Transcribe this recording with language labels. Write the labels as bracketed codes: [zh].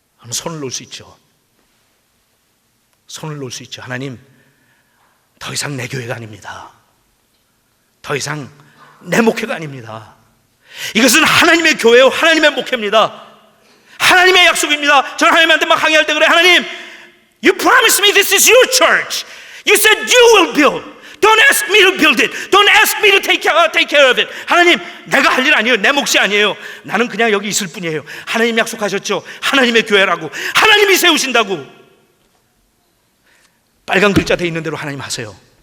[ko] 손을 놓을 수 있죠. 손을 놓을 수 있죠. 하나님, 더 이상 내 교회가 아닙니다. 더 이상 내 목회가 아닙니다. 이것은 하나님의 교회요, 하나님의 목회입니다. 하나님의 약속입니다. 저는 하나님한테 막 항의할 때 그래. [en] 하나님, you promised me this is your church. You said you will build. Don't ask me to build it. Don't ask me to take care of it. [ko] 하나님, 내가 할 일 아니에요. 내 몫이 아니에요. 나는 그냥 여기 있을 뿐이에요. 하나님 약속하셨죠. 하나님의 교회라고. 하나님이 세우신다고. 빨간 글자 돼 있는 대로 하나님 하세요.